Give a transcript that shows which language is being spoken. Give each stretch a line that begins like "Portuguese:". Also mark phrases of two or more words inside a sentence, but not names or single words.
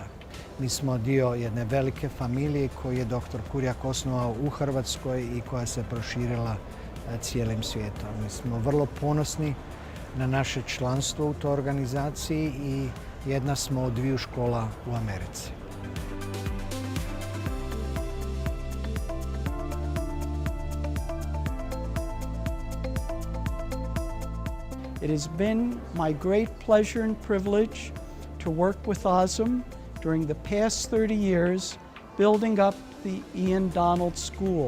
Croatian: Mi smo dio jedne velike familije koju je dr. Kurjak osnovao u Hrvatskoj i koja se proširila cijelim svijetom. Mi smo vrlo ponosni na naše članstvo u toj organizaciji i jedna smo od dviju škola u Americi.
English: It has been my great pleasure and privilege to work with Asim during the past 30 years, building up the Ian Donald School.